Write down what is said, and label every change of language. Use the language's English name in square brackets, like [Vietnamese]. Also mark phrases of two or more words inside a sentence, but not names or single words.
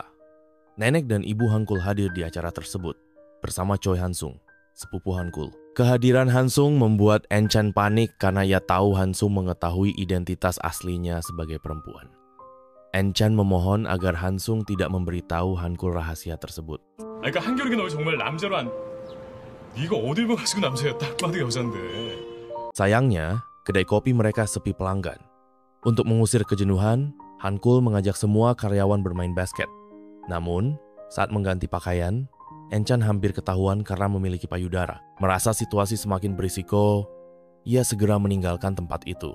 [Indonesian] Nenek dan ibu Hankul hadir di acara tersebut bersama Choi Hansung, sepupu Hankul. Kehadiran Hansung membuat Enchan panik karena ia tahu Hansung mengetahui identitas aslinya sebagai perempuan. Enchan memohon agar Hansung tidak memberitahu Hankul rahasia tersebut. [Korean] 그러니까 한결이 널 정말 남자로 안... 네가 어딜 봐가지고 남자야. 딱 봐도 여잔데. [Indonesian] Sayangnya, kedai kopi mereka sepi pelanggan. Untuk mengusir kejenuhan, Hankul mengajak semua karyawan bermain basket. Namun, saat mengganti pakaian, Enchan hampir ketahuan karena memiliki payudara. Merasa situasi semakin berisiko, ia segera meninggalkan tempat itu.